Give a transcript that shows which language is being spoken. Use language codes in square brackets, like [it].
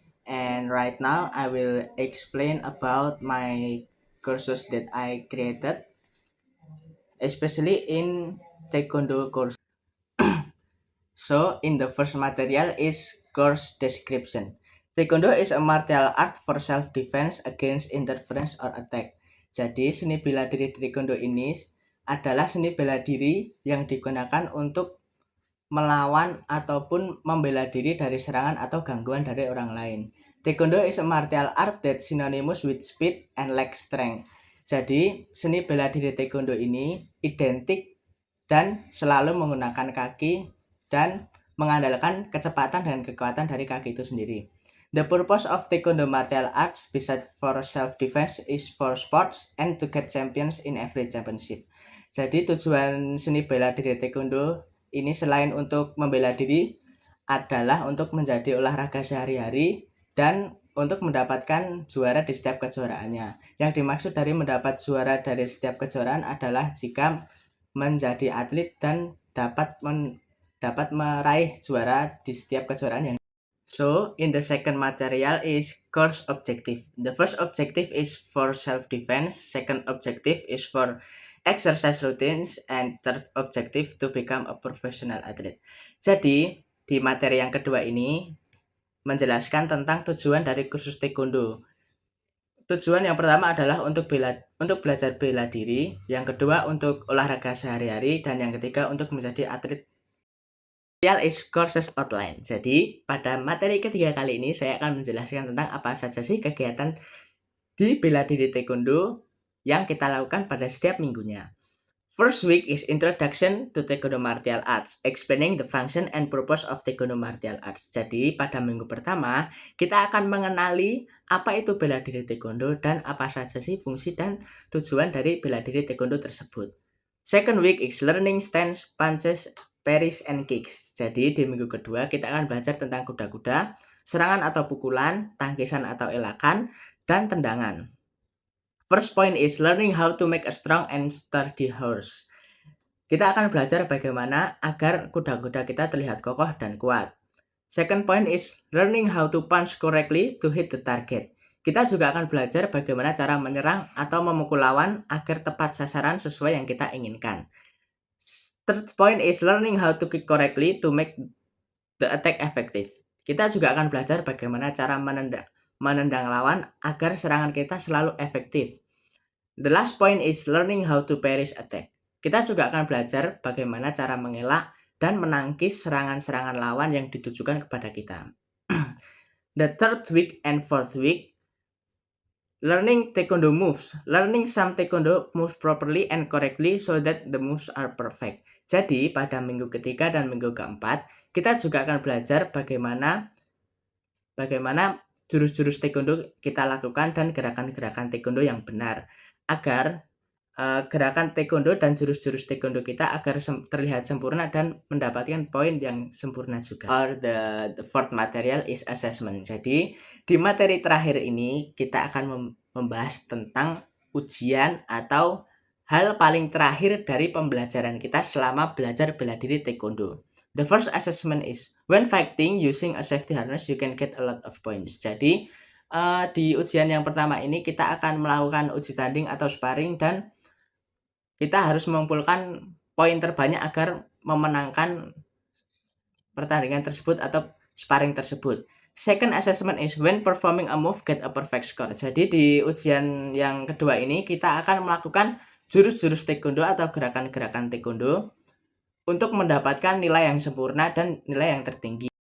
[en] And right now I will explain about my courses that I created, especially in Taekwondo course. So, in the first material is course description. Taekwondo is a martial art for self-defense against interference or attack. [id] Jadi, seni bela diri di Taekwondo ini adalah seni bela diri yang digunakan untuk melawan ataupun membela diri dari serangan atau gangguan dari orang lain. [en] Taekwondo is a martial art that synonymous with speed and leg strength. [id] Jadi, seni bela diri Taekwondo ini identik dan selalu menggunakan kaki dan mengandalkan kecepatan dan kekuatan dari kaki itu sendiri. [en] The purpose of Taekwondo martial arts besides for self-defense is for sports and to get champions in every championship. [id] Jadi tujuan seni bela diri Taekwondo ini selain untuk membela diri adalah untuk menjadi olahraga sehari-hari dan untuk mendapatkan juara di setiap kejuaraannya. Yang dimaksud dari mendapat juara dari setiap kejuaraan adalah jika menjadi atlet dan dapat meraih juara di setiap kejuaraan yang. [en] So, in the second material is course objective. The first objective is for self-defense, second objective is for exercise routines, and third objective to become a professional athlete. [id] Jadi, di materi yang kedua ini menjelaskan tentang tujuan dari kursus Taekwondo. Tujuan yang pertama adalah untuk belajar bela diri, yang kedua untuk olahraga sehari-hari, dan yang ketiga untuk menjadi atlet. [en] Material is courses outline. [id] Jadi, pada materi ketiga kali ini saya akan menjelaskan tentang apa saja sih kegiatan di bela diri Taekwondo yang kita lakukan pada setiap minggunya. [en] First week is Introduction to Taekwondo Martial Arts, explaining the function and purpose of Taekwondo Martial Arts. [id] Jadi, pada minggu pertama, kita akan mengenali apa itu bela diri Taekwondo dan apa saja sih fungsi dan tujuan dari bela diri Taekwondo tersebut. [en] Second week is Learning Stance, Punches, Parries, and Kicks. [id] Jadi, di minggu kedua, kita akan belajar tentang kuda-kuda, serangan atau pukulan, tangkisan atau elakan, dan tendangan. [en] First point is learning how to make a strong and sturdy horse. [id] Kita akan belajar bagaimana agar kuda-kuda kita terlihat kokoh dan kuat. [en] Second point is learning how to punch correctly to hit the target. [id] Kita juga akan belajar bagaimana cara menyerang atau memukul lawan agar tepat sasaran sesuai yang kita inginkan. [en] Third point is learning how to kick correctly to make the attack effective. [id] Kita juga akan belajar bagaimana cara menendang lawan agar serangan kita selalu efektif. [en] The last point is learning how to parry attack. [id] Kita juga akan belajar bagaimana cara mengelak dan menangkis serangan-serangan lawan yang ditujukan kepada kita. [en] The third week and fourth week, learning Taekwondo moves. Learning some Taekwondo moves properly and correctly so that the moves are perfect. [id] Jadi, pada minggu ketiga dan minggu keempat, kita juga akan belajar bagaimana jurus-jurus Taekwondo kita lakukan dan gerakan-gerakan Taekwondo yang benar agar gerakan Taekwondo dan jurus-jurus Taekwondo kita agar terlihat sempurna dan mendapatkan poin yang sempurna juga. [en] Or the fourth material is assessment. [id] Jadi di materi terakhir ini kita akan membahas tentang ujian atau hal paling terakhir dari pembelajaran kita selama belajar bela diri Taekwondo. [en] The first assessment is when fighting using a safety harness you can get a lot of points. [id] Jadi di ujian yang pertama ini kita akan melakukan uji tanding atau sparring dan kita harus mengumpulkan poin terbanyak agar memenangkan pertandingan tersebut atau sparring tersebut. [en] Second assessment is when performing a move get a perfect score. [id] Jadi di ujian yang kedua ini kita akan melakukan jurus-jurus Taekwondo atau gerakan-gerakan Taekwondo untuk mendapatkan nilai yang sempurna dan nilai yang tertinggi.